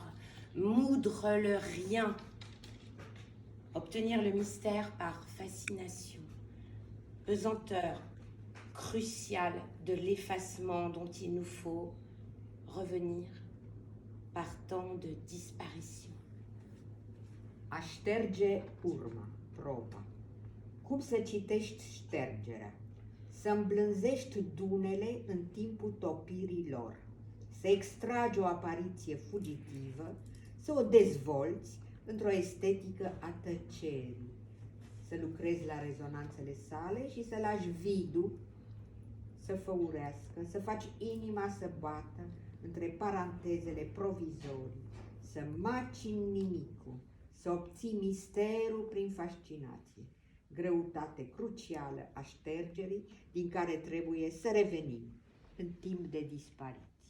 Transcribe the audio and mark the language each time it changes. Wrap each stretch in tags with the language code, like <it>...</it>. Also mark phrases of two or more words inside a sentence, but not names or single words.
<fr>Moudre le rien? Obtenir le mystère par fascination? Pesanteur cruciale de l'effacement dont il nous faut revenir par temps de disparition.</fr> <ro>A șterge urma, proba. Cum să citești ștergerea? Să îmblânzești dunele în timpul topirii lor, să extragi o apariție fugitivă, să o dezvolți într-o estetică a tăcerii, să lucrezi la rezonanțele sale și să lași vidul să făurească, să faci inima să bată între parantezele provizorii, să macini nimicul, să obții misterul prin fascinație, greutate crucială a ștergerii din care trebuie să revenim în timp de dispariție.</ro>